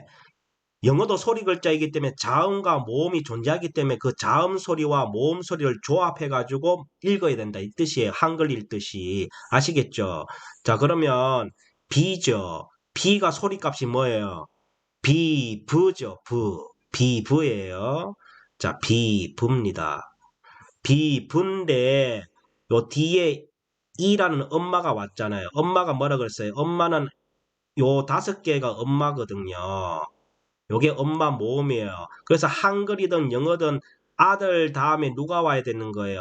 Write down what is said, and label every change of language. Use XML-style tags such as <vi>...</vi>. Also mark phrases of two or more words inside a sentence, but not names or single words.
<ko>영어도 소리 글자이기 때문에 자음과 모음이 존재하기 때문에 그 자음 소리와 모음 소리를 조합해 가지고 읽어야 된다 이 뜻이에요. 한글 읽듯이. 아시겠죠? 자, 그러면 B죠. B가 소리값이 뭐예요? B, V죠. V. B, V예요. 자, B, V입니다. B, V인데 요 뒤에 E라는 엄마가 왔잖아요. 엄마가 뭐라 그랬어요? 엄마는 요 5개가 엄마거든요. 요게 엄마 모음이에요. 그래서 한글이든 영어든 아들 다음에 누가 와야 되는 거예요?</ko>